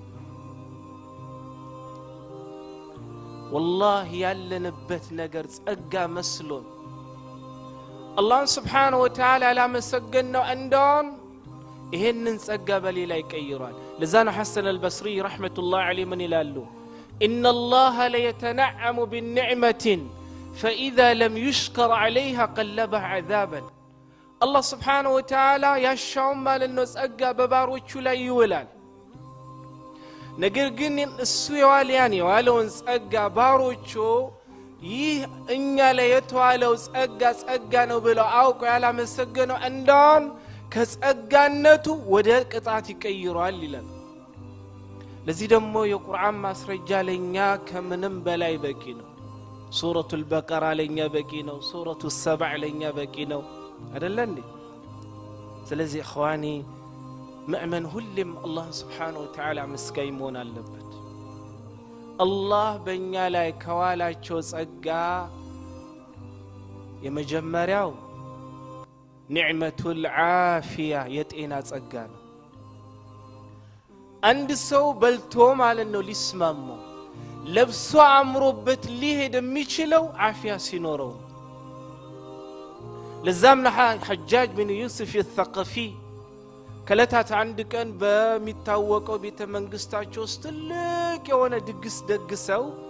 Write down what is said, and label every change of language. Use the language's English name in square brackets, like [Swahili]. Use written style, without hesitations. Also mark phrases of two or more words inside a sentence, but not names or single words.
[Amharic] والله ያለንበት ነገር ጸጋ መስሎን አላህ [Arabic] سبحانه وتعالى [Amharic] ላመሰገነው እንደውን ይሄንን ጸጋ በሌላ ይቀይራል ለዛና ሐሰን አልበስሪ [Arabic] رحمة الله عليه [Amharic] ምን ይላሉ [Arabic] إن الله لا يتنعم بالنعمة فإذا لم يشكر عليها قلبها عذابا الله سبحانه وتعالى يشاء مالنا [Amharic] ጸጋ በባሮቹ ላይ ይውላል ነገር ግን እሱ ያለውን ጸጋ ባሮቹ ይህ እኛ ላይ የተዋለው ጸጋ ነው ብለው አውቀው ያላመሰገነው እንደውን ከጸጋነቱ ወደ ቅጣት ይቀይራል ይላል ለዚህ ደግሞ የቁርአን ማስረጃ ለኛ ከምንም በላይ በቂ ነው ሱረቱል በቀራ ለኛ በቂ ነው ሱረቱ ሰብዕ ለኛ በቂ ነው አይደል እንዴ ስለዚህ [Arabic] إخواني مؤمن [Amharic] ሁሉም [Arabic] الله سبحانه وتعالى [Amharic] መስጋኝ መሆን አለበት الله በእኛ ላይ ከዋላቸው ጸጋ የመጀመሪያው [Arabic] نعمة العافية [Amharic] የጤና ጸጋ ነው አንድ ሰው በልቶ ማለት ነው ሊስማሙ ለብሶ አምሮበት ሊሄድ የሚችለው ዓፊያ ሲኖረው ለዛም ሐጃጅ ቢን ዩሱፍ الثقفي ከለታት አንድ ቀን በሚታወቀው ቤተ መንግስታቸው ውስጥ ትልቅ የሆነ ድግስ ደግሰው